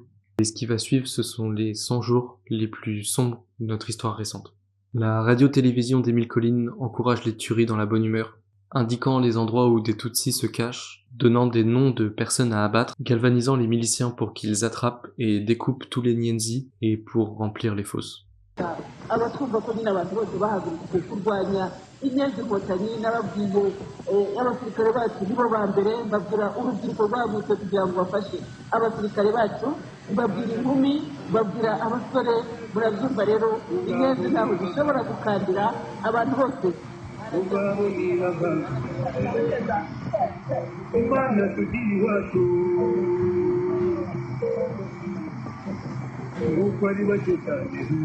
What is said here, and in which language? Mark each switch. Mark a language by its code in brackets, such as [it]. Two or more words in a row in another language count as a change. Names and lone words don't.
[fr] Et ce qui va suivre, ce sont les 100 jours les plus sombres de notre histoire récente. La radio-télévision d'Émile Colline encourage les tueries dans la bonne humeur, indiquant les endroits où des Tutsis se cachent, donnant des noms de personnes à abattre, galvanisant les miliciens pour qu'ils attrapent et découpent tous les Nyenzi et pour remplir les fosses. [rw] abatwumva ko nyine abantu bose bahagurukiye kurwanya inyenzi inkotanyi n'ababwiye abasirikare bacu nibo ba mbere mbabwira urubyiruko rwagutse kugira ngo bafashe abasirikare bacu mbabwira inkumi mbabwira abasore murabyumva rero inyenzi ntaho zishobora gukandira abantu bose imana tugira iwacu nuko ari bake cyane